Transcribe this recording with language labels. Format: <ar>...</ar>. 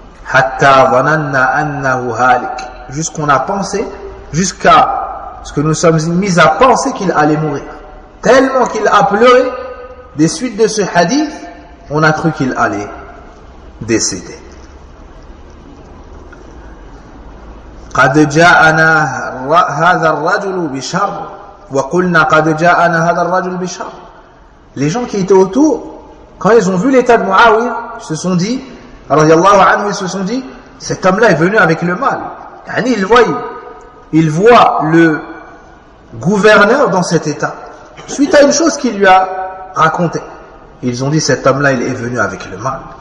<ar>Hatta dhananna annahu halik.</ar> <fr>Jusqu'on a pensé, jusqu'à ce que nous sommes mis à penser qu'il allait mourir. Tellement qu'il a pleuré, des suites de ce hadith, on a cru qu'il allait décéder.</fr> <ar>قد جاءنا هذا الرجل بشر وقلنا قد جاءنا هذا الرجل بشر.</ar> <fr>Les gens qui étaient autour, quand ils ont vu l'état de Muawiya, se sont dit, radiyallahu anhu, ils se sont dit, cet homme-là est venu avec le mal. Yani, il voit le gouverneur dans cet état. Suite à une chose qu'il lui a racontée, ils ont dit, cet homme-là, il est venu avec le mal.</fr>